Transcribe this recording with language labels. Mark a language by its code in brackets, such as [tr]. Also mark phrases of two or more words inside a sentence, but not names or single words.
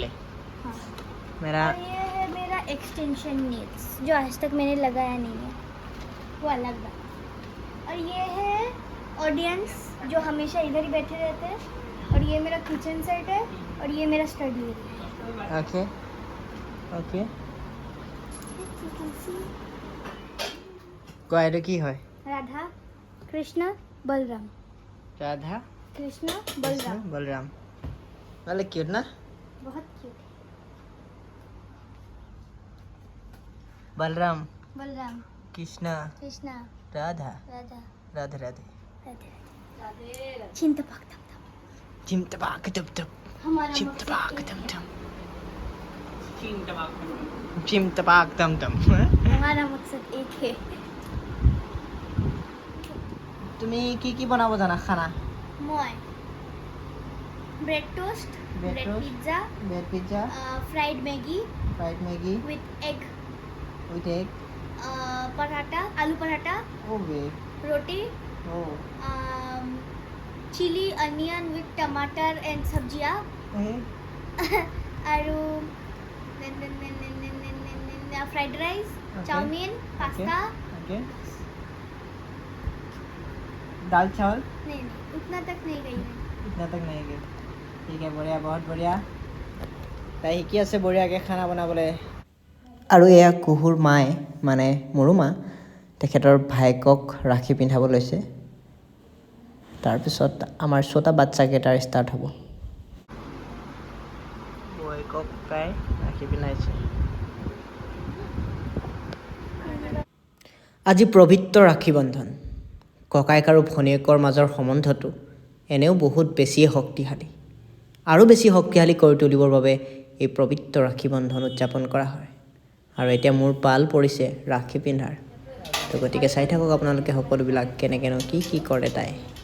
[hi] हाँ। मेरा और ये है मेरा [en] extension needs [hi] जो आज तक मैंने लगाया नहीं है वो अलग बात और ये है ऑडियंस जो हमेशा इधर ही बैठे रहते हैं और ये मेरा [en] kitchen set [hi] है और ये मेरा [en] study area [hi] है [en] okay okay [as] কয়টো কি হয় [hi] राधा कृष्ण बलराम राधा कृष्ण बलराम बलराम वाले क्यूट ना बहुत क्यूट है बलराम बलराम कृष्ण कृष्ण राधा राधा राधे राधे राधे राधे चिंतपाक थम थम चिमटबाक टप टप हमारा चिमटबाक मकसद टम एक टम चिमटबाक टम टम है। हमारा मकसद एक है [as] তুমি কি বনাব জানা খানা [en] মই bread toast Bread ब्रेड toast, पिज्जा bread pizza fried Maggi fried Maggi with egg with egg [hi] पराठा आलू पराठा ओके रोटी ओ [en] chili onion with टमाटर एंड सब्जियां আৰু fried rice chowmein pasta [hi] ओके दाल चावल नहीं उतना तक नहीं गई मैं इतना तक नहीं गए ठीक है बढ़िया बहुत बढ़िया [as] তাই শিকি আছে বঢ়িয়াকৈ খানা বনাবলৈ আৰু এয়া কুহুৰ মায়ে মানে মোৰো মা তেখেতৰ ভায়েকক ৰাখি পিন্ধাব লৈছে তাৰপিছত আমাৰ ছটা বাচ্চাকেইটাৰ ষ্টাৰ্ট হ'ব ভায়েকক প্ৰায় ৰাখি পিন্ধাইছে আজি পবিত্ৰ ৰাখি বন্ধন ককায়েক আৰু ভনীয়েকৰ মাজৰ সম্বন্ধটো এনেও বহুত বেছিয়ে শক্তিশালী আৰু বেছি শক্তিশালী কৰি তুলিবৰ বাবে এই পবিত্ৰ ৰাখি বন্ধন উদযাপন কৰা হয় আৰু এতিয়া মোৰ পাল পৰিছে ৰাখি পিন্ধাৰ তো গতিকে চাই থাকক আপোনালোকে সকলোবিলাক কেনেকৈনো কি কৰে তাই